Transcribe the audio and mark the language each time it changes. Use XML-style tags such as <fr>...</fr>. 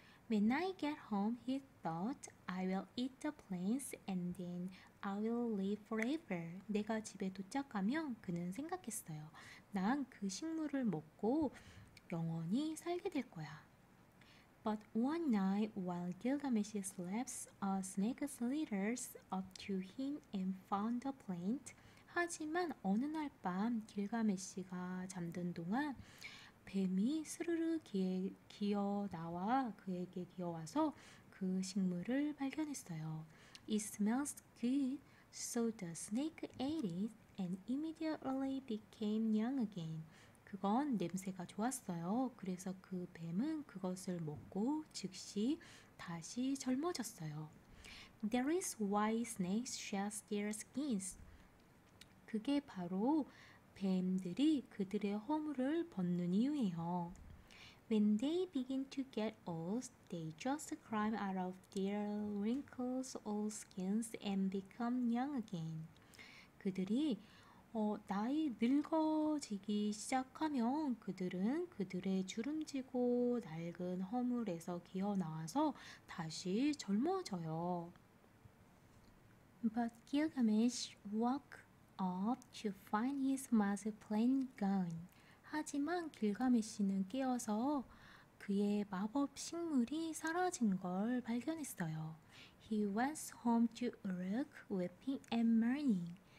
<en>When I get home, he thought, I will eat the plants and then I will live forever.</en> <ko>내가 집에 도착하면 그는 생각했어요. 난 그 식물을 먹고 영원히 살게 될 거야.</ko> <en>But one night, while Gilgamesh slept, a snake slithers up to him and found the plant.</en> <ko>하지만 어느 날 밤 길가메시가 잠든 동안 뱀이 스르르 기어 나와 그에게 기어와서 그 식물을 발견했어요.</ko> <en>It smells good, so the snake ate it and immediately became young again.</en> <ko>그건 냄새가 좋았어요. 그래서 그 뱀은 그것을 먹고 즉시 다시 젊어졌어요.</ko> <en>That is why snakes shed their skins.</en> <ko>그게 바로 뱀들이 그들의 허물을 벗는 이유예요.</ko> <en>When they begin to get old, they just climb out of their wrinkles old skins and become young again. 그들이</en> <ko>나이 늙어지기 시작하면 그들은 그들의 주름지고 낡은 허물에서 기어 나와서 다시 젊어져요.</ko> <en>But Gilgamesh woke up to find his master plan gone.</en> <ko>하지만 길가메시는 깨어서 그의 마법 식물이 사라진 걸 발견했어요.</ko> <en>He went home to Uruk, weeping and mourning.</en>